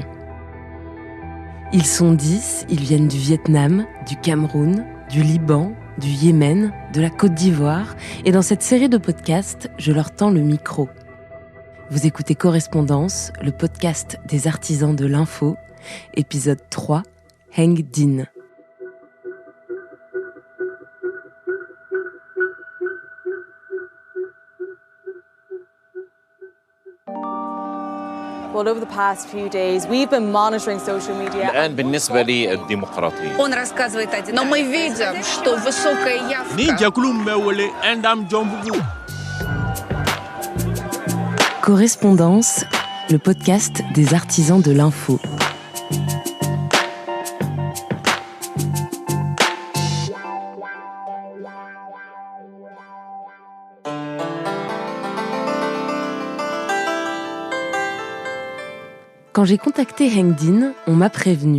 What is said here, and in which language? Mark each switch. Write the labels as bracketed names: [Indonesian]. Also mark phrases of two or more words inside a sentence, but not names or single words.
[French] Ils sont 10, ils viennent du Vietnam, du Cameroun, du Liban, du Yémen, de la Côte d'Ivoire, et dans cette série de podcasts, je leur tends le micro. Vous écoutez Correspondance, le podcast des artisans de l'info, épisode 3,Eng Dinh. [English] Well, over the past few days, we've been monitoring social media. [Arabic] الآن بالنسبة للديمقراطية. [Russian] Он рассказывает о Но мы видим, что высокая явка. [French] Correspondance, le podcast des artisans de l'info. Quand j'ai contactéEng Dinh, on m'a prévenu.